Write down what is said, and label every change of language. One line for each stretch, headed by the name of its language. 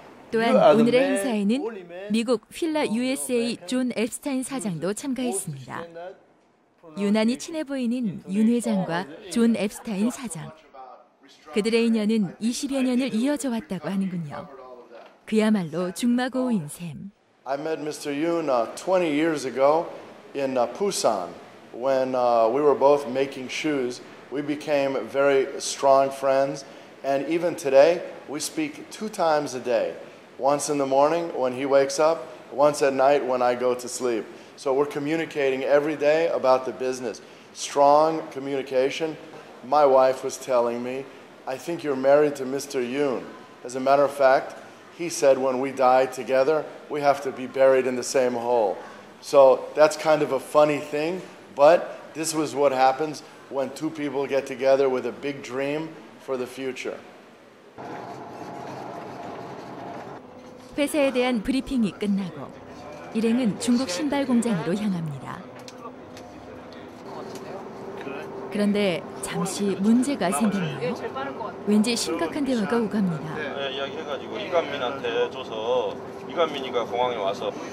Korean: 또한 오늘의 행사에는 미국 필라 USA 존 앱스타인 사장도 참가했습니다. 유난히 친해 보이는 윤 회장과 존 앱스타인 사장. 그들의 인연은 20여 년을 이어져 왔다고 하는군요. 그야말로 중마고우인 셈.
English: I met Mr. Yoon 20 years ago in Busan when we were both making shoes. We became very strong friends, and even today we speak 2 times a day. Once in the morning when he wakes up, once at night when I go to sleep. So we're communicating every day about the business. Strong communication. My wife was telling me, I think you're married to Mr. Yoon. As a matter of fact, he said when we die together, we have to be buried in the same hole. So that's kind of a funny thing, but this was what happens when 2 people get together with a big dream for the future.
Korean: 회사에 대한 브리핑이 끝나고 일행은 중국 신발 공장으로 향합니다. 그런데 잠시 문제가 생겼나요? 왠지 심각한 대화가 오갑니다. 네, 이야기해가지고 이관민한테 줘서 이관민이가 공항에 와서.